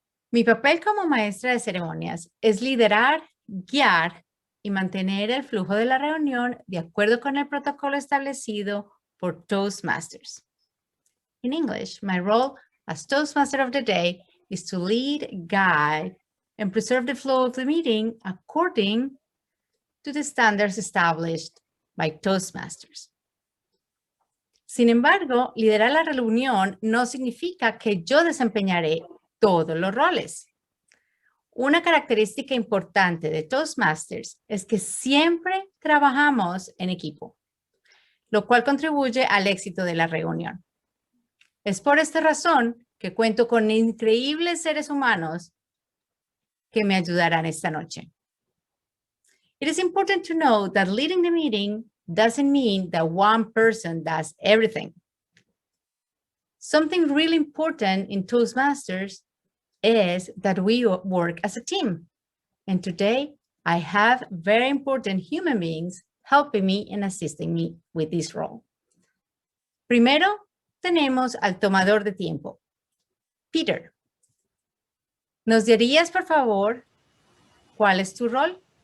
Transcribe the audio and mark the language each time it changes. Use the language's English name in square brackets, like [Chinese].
[Spanish] Mi papel como maestra de ceremonias es liderar, guiar y mantener el flujo de la reunión de acuerdo con el protocolo establecido por Toastmasters. [English] In English, my role as Toastmaster of the day is to lead, guide, and preserve the flow of the meeting according to the standards established by Toastmasters. [Spanish] Sin embargo, liderar la reunión no significa que yo desempeñaré todos los roles. Una característica importante de Toastmasters es que siempre trabajamos en equipo, lo cual contribuye al éxito de la reunión. Es por esta razón que cuento con increíbles seres humanos que me ayudarán esta noche. [English] It is important to know that leading the meeting doesn't mean that one person does everything. Something really important in Toastmasters is that we work as a team. And today, I have very important human beings helping me and assisting me with this role. [Spanish] Primero, tenemos al tomador de tiempo, Peter. ¿Nos dirías, por favor, cuál es tu rol?